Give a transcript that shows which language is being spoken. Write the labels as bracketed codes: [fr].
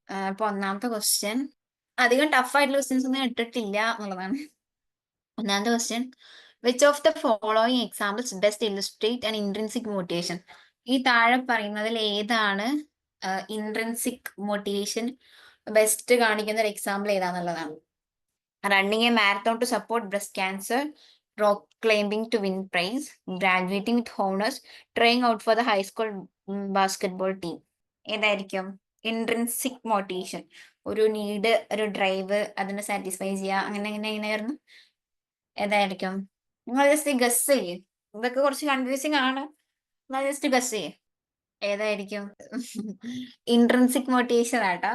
[ml] അപ്പൊ ഒന്നാമത്തെ ക്വസ്റ്റ്യൻ, അധികം ടഫ് ആയിട്ടുള്ള ക്വസ്റ്റ്യൻസ് ഒന്നും ഇട്ടിട്ടില്ല എന്നുള്ളതാണ്. ഒന്നാമത്തെ question, [en] Which of the following examples best illustrate and intrinsic motivation? [ml] ഈ താഴെ പറയുന്നതിൽ ഏതാണ് ഇൻട്രിൻസിക് മോട്ടിവേഷൻ ബെസ്റ്റ് കാണിക്കുന്ന ഒരു example ഏതാന്നുള്ളതാണ്. [en] Running a marathon to support breast cancer, rock climbing to win prize, graduating with honors, trying out for the high school basketball team. [ml] ഏതായിരിക്കും intrinsic motivation? ഒരു need, ഒരു drive, അതിനെ satisfy ചെയ്യുക, എങ്ങനെയായിരുന്നു? ഏതായിരിക്കും? നിങ്ങൾ ജസ്റ്റ് ഗസ് ചെയ്യേ. ഇതൊക്കെ കുറച്ച് കൺഫ്യൂസിങ് ആണ്. നിങ്ങൾ ജസ്റ്റ് ഗസ് ചെയ്യേ, ഏതായിരിക്കും? ഇൻട്രിൻസിക് മോട്ടിവേഷൻ ആട്ടോ.